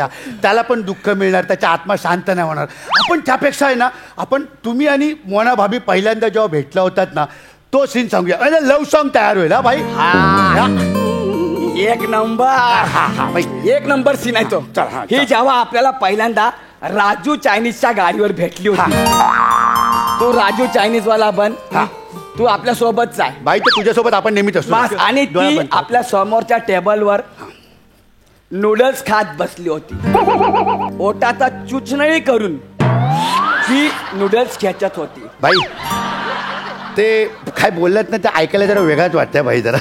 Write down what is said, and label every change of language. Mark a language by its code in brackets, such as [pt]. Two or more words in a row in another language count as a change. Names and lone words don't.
[mr] त्याला पण दुःख मिळणार, त्याचा आत्मा शांत नाही होणार. आपण त्यापेक्षा आहे ना आपण तुम्ही आणि मोना भाभी पहिल्यांदा जेव्हा भेटला होतात ना तो सीन सांगूया. अरे [en] love song [mr] तयार होईल हा भाई. एक नंबर एक नंबर सीन आहे तो. ही जेव्हा आपल्याला पहिल्यांदा राजू चायनीजच्या गाडीवर भेटली होती. तो राजू चायनीज वाला बन. तू आपल्या सोबतच आहे भाई. तर तुझ्यासोबत आपण नेहमीच असतो. आणि ती आपल्या समोरच्या टेबलवर नूडल्स खात बसली होती. ओटाचा चुचनळी करून ती नूडल्स खेचत होती. भाई ते काय बोलत ना ते ऐकायला जरा वेगळाच वाटतंय भाई जरा.